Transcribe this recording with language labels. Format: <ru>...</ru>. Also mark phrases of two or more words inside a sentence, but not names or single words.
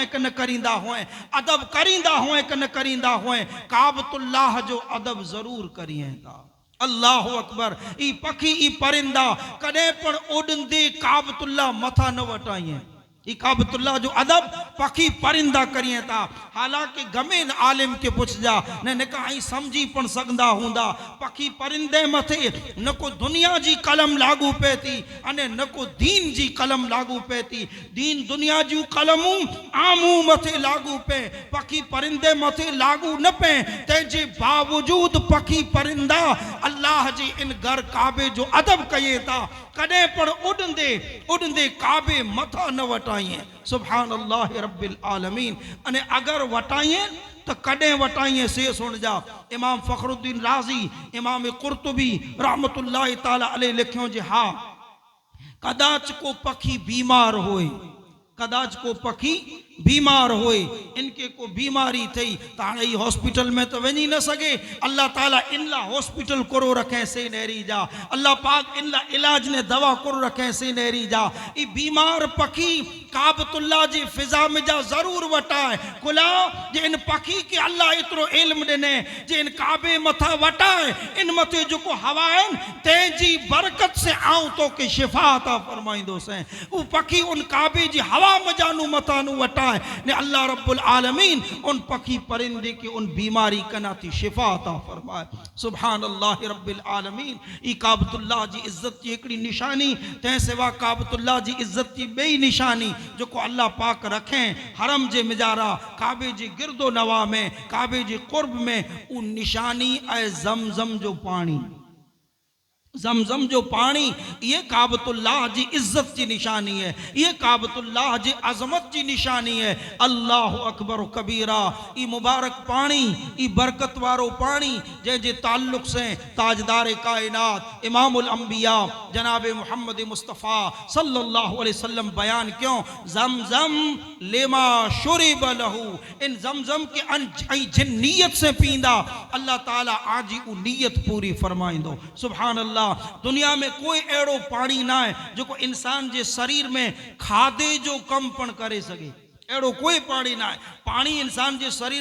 <kfr>कि न करींदा हुआ अदब करींदा हुआ कि न करींदा हुआ काबतुल्लाह जो अदब ज़रूर करिए था</kfr> <ar>الله أكبر</ar> <kfr>ई पखी ई परिंदा कॾहिं पण उड़ंदे काबतुल्लाह मथा न वटाइए ई काबतुल्लाह जो अदब पखी परिंदा करिए था हालांकि गमे न आलिम के पुछजा न कहीं समझी पण सघंदा हूंदा पखी परिंदे मथे न को दुनिया जी कलम लागू पे थी अने न को दीन जी कलम लागू पे थी दीन दुनिया जी कलमूं आमू मथे लागू पे पखी परिंदे मथे लागू न पे तंहिंजे बावजूद पखी परिंदा अल्लाह जी इन घर काबे जो अदब कये था कॾहिं पण उड़ंदे उड़ंदे काबे मथा न वटाइए</kfr> <ar>سبحان الله رب العالمين</ar> <kfr>अने अगर वटाइए तो कॾहिं वटाइए से सुन जा इमाम फ़खरुद्दीन राज़ी इमाम कुर्तुबी</kfr> <ar>رحمة الله تعالى عليه</ar> <kfr>लिखियो जे हाँ कदाच को पखी बीमार होए कदाच को पखी बीमार होए इनके को बीमारी थी तो हाँ हॉस्पिटल में तो वही न सके अल्लाह ताला इनला हॉस्पिटल करो रखे से नहरी जा अल्लाह पाक इनला इलाज ने दवा करो रखे से नहरी जा ई बीमार पखी काबतुल्लाह जी फिजा में जा जरूर वटाए कुला जे इन पखी के अल्लाह इतरो इल्म देने जे इन काबे मथा वटाए इन मथे जो को हवा है तेजी बरकत से आऊं तो के शिफा अता फरमाइंदो से वो पखी उन काबे जी हवा में जानू मथा नु वटाए ने अल्लाह</kfr> <ar>رب العالمين</ar> <kfr>उन पखी परिंदे की उन बीमारी कना थी शिफा अता फरमाए</kfr> <ar>سبحان الله رب العالمين</ar> <kfr>ई काबतुल्लाह जी इज्जत की एकड़ी निशानी ते सिवा काबतुल्लाह जी इज्जत की बेई निशानी जो को अल्लाह पाक रखें हरम जे मिजारा काबे जी गिरदो नवा में काबे जी कुर्ब में उन निशानी ऐ जमजम जो पानी जमजम जो पानी ये काबतुल्लाह जी इज्जत की निशानी है ये काबतुल्लाह जी अजमत की निशानी है</kfr> <ar>الله أكبر كبيرا</ar> <kfr>ई मुबारक पानी ई बरकत वारो पानी जे जे ताल्लुक से ताजदार कायनात</kfr> <ar>إمام الأنبياء</ar> <kfr>जनाब मोहम्मद मुस्तफ़ा</kfr> <ar>صلى الله عليه وسلم</ar> <kfr>बयान क्यों</kfr> <ar>زمزم لما شرب له</ar> <kfr>इन जमजम के जिन नीयत से पींदा अल्लाह ताला आजी उ नीयत पूरी फरमाइंदो</kfr> <ar>سبحان الله</ar> <kfr>दुनिया में कोई एड़ो पानी ना है जो को इंसान जे शरीर में खादे जो कम पण करे सके एड़ो कोई पानी ना है पानी इंसान जे शरीर</kfr>